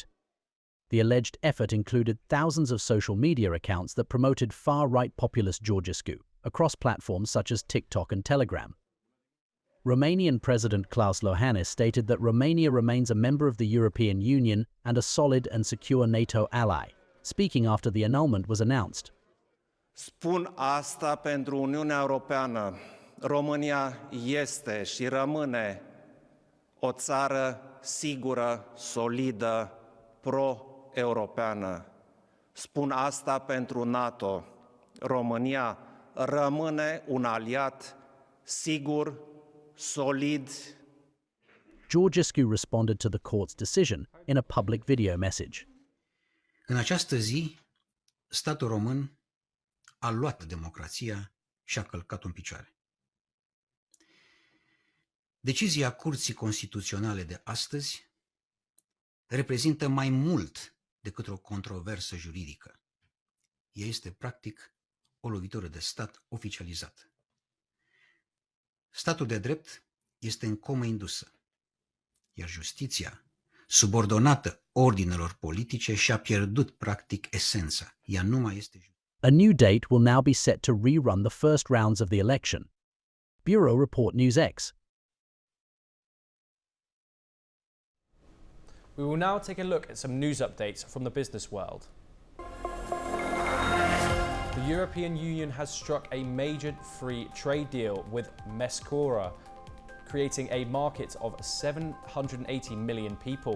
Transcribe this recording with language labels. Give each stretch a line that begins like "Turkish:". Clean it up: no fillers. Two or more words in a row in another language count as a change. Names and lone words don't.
English: The alleged effort included thousands of social media accounts that promoted far-right populist Georgescu across platforms such as TikTok and Telegram. Romanian President Klaus Iohannis stated that Romania remains a member of the European Union and a solid and secure NATO ally, speaking after the annulment was announced.
Romanian: Spun asta pentru Uniunea Europeană. România este și rămâne o țară sigură, solidă, pro-europeană. Spun asta pentru NATO. România rămâne un aliat sigur, solid.
English: Georgescu responded to the court's decision in a public video message.
Romanian: În această zi, statul român a luat democrația și a călcat-o în picioare. Decizia Curții Constituționale de astăzi reprezintă mai mult decât o controversă juridică. Ea este, practic, o lovitură de stat oficializată. Statul de drept este în comă indusă, iar justiția, subordonată ordinelor politice, și-a pierdut, practic, esența. Ea nu mai este justiție.
English: A new date will now be set to rerun the first rounds of the election. Bureau Report NewsX. We will now take a look at some news updates from the business world. The European Union has struck a major free trade deal with Mescura, creating a market of 780 million people.